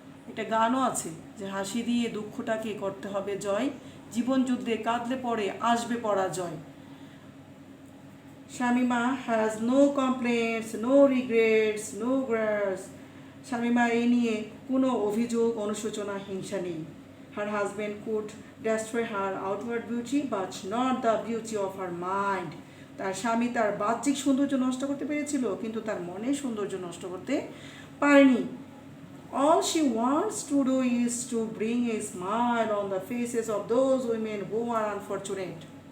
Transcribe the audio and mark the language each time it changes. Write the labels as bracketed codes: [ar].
[bn] একটা গানও আছে যে হাসি দিয়ে দুঃখটাকে করতে হবে জয়, জীবন যুদ্ধে কাঁদলে পড়ে আসবে পরাজয়। [en] Shamima has no complaints, no regrets, no grouse. [bn] শামিমা এই নিয়ে কোনো অভিযোগ, অনুশোচনা, হিংসা নেই। [en] Her husband could destroy her outward beauty but not the beauty of her mind. [bn] তার স্বামী তার বাহ্যিক সৌন্দর্য নষ্ট করতে পেরেছিল, কিন্তু তার মনের সৌন্দর্য নষ্ট করতে পারেনি। [en] All she wants to do is to bring a smile on the faces of those women who are unfortunate.